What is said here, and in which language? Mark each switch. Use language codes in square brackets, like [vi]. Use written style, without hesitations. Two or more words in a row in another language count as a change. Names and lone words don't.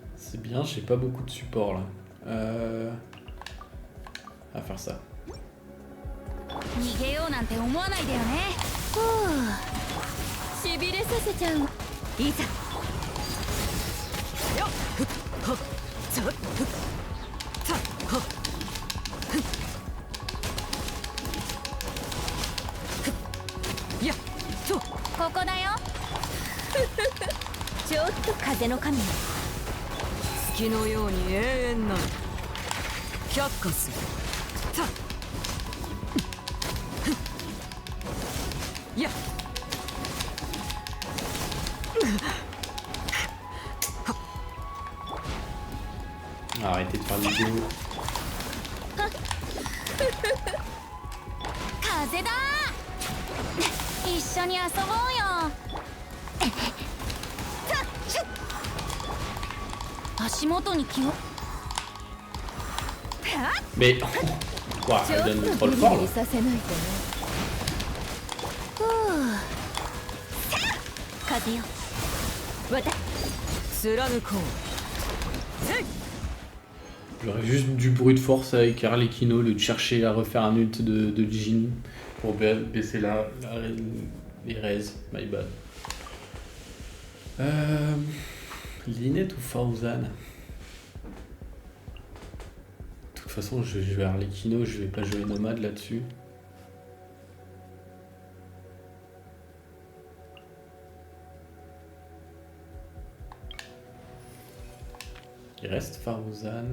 [fr] C'est bien, j'ai pas beaucoup de support là. On va faire ça. [ja] 逃げようなんて思わないでよね。ふう、しびれさせちゃう。いざ。よっふっほっちょっふっさっほっふっふっやっとここだよ。ちょっと風の神よ。月のように永遠なる却下するさっやっ [fr] Arrêtez de faire le vidéo. [ja] 風だ。一緒に遊ぼうよ。足元に気を。 [fr] Mais. Ouah, [ja] ちょ [fr] elle [ja] っ [fr] donne [ja] と [fr] trop [ja] ビ [fr] le [ja] リ [fr] fort [ja] ビ [fr] là. [ja] リさせないとね。ふう。風よ。貫こう [fr] J'aurais juste du bruit de force avec Arlecchino, au lieu de chercher à refaire un ult de Jin pour baisser les raises. My bad. Linette ou Farzan? De toute façon, je vais Arlecchino, je vais pas jouer Nomade là-dessus. Il reste Farzan.